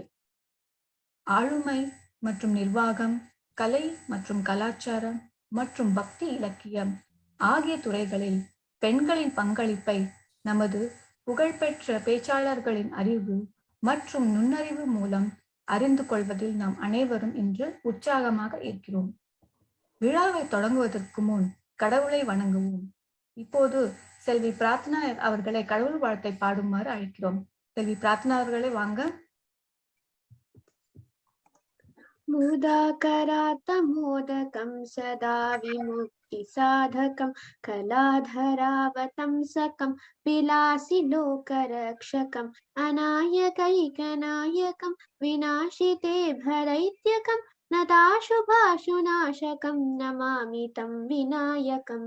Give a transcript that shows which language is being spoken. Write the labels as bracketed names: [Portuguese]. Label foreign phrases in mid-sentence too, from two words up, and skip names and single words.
[Tamil] ஆளுமை மற்றும் நிர்வாகம், கலை மற்றும் கலாச்சாரம் மற்றும் பக்தி இலக்கியம் ஆகிய துறைகளில் பெண்களின் பங்களிப்பை நமது புகழ்பெற்ற பேச்சாளர்களின் அறிவு மற்றும் நுண்ணறிவு மூலம் அறிந்து கொள்வதில் நாம் அனைவரும் இன்று உற்சாகமாக இருக்கிறோம். விழாவை தொடங்குவதற்கு முன் கடவுளை வணங்குவோம். இப்போது செல்வி பிரார்த்தனா அவர்களை கடவுள் வாழ்த்தை பாடுமாறு அழைக்கிறோம். செல்வி பிரார்த்தனா அவர்களை வாங்க. [Sanskrit] मुदाकरात्तमोदकं सदा विमुक्तिसाधकं कलाधरावतंसकं विलासिलोकरक्षकम् अनायकैकनायकं विनाशिते भरैत्यकं नताशुभाशुनाशकं नमामि तं विनायकम्।